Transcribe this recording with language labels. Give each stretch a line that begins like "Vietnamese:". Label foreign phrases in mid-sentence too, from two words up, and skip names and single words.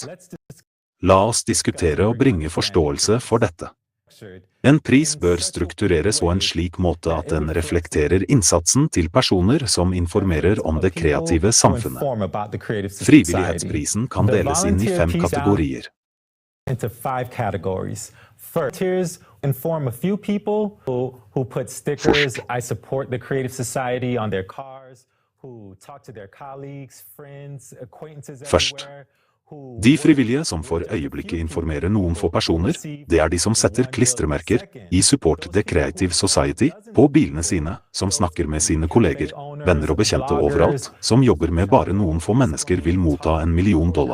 Norwegian: La oss diskutere og bringe forståelse for dette. En pris bør struktureres på en slik måte at den reflekterer innsatsen til personer som informerer om det kreative samfunnet. Frivillighetsprisen kan deles inn i 5 kategorier.
English: Inform a few people who put stickers, I support the Creative Society on their cars, who talk to their colleagues, friends, acquaintances everywhere.
Norwegian: De frivillige som for øyeblikket informerer noen få personer, det er de som setter klistremerker i
English: Support the Creative Society
Norwegian: på bilene sine, som snakker med sine kolleger, venner og bekjente overalt, som jobber med bare noen få mennesker vil motta $1 million.